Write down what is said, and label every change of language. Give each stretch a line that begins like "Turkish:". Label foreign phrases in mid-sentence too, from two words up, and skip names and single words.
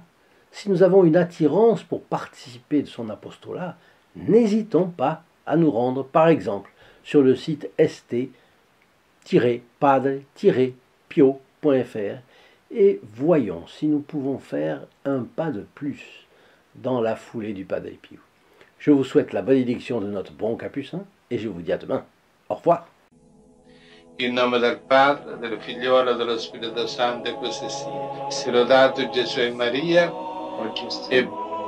French: Si nous avons une attirance pour participer de son apostolat, n'hésitons pas à nous rendre, par exemple, sur le site st-padre-pio.fr et voyons si nous pouvons faire un pas de plus dans la foulée du Padre Pio. Je vous souhaite la bénédiction de notre bon Capucin et je vous dis à demain. Au revoir.
Italian: In nome del Padre, del Figliolo e dello Spirito Santo, e così sia. Sia lodato Gesù e Maria, e